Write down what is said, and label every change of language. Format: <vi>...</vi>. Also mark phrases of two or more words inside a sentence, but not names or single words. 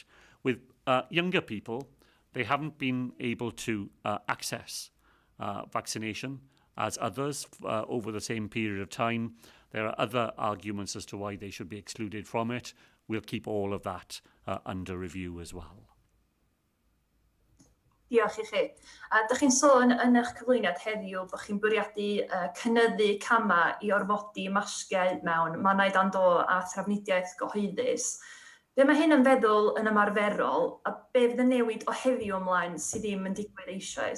<en>With younger people, they haven't been able to access vaccination as others over the same period of time. There are other arguments as to why they should be excluded from it. We'll keep all of that under review as well.</en> <cy>Diolch I chi. Dych chi'n sôn yn eich cyflwyniad heddiw bod chi'n bwriadu cynyddu camau I orfodi masgiau mewn mannau dan do a thrafnidiaeth gyhoeddus. Be mae hyn yn feddwl yn ymarferol a be fydd y newid o heddiw ymlaen sydd ddim yn digwydd eisoes?</cy>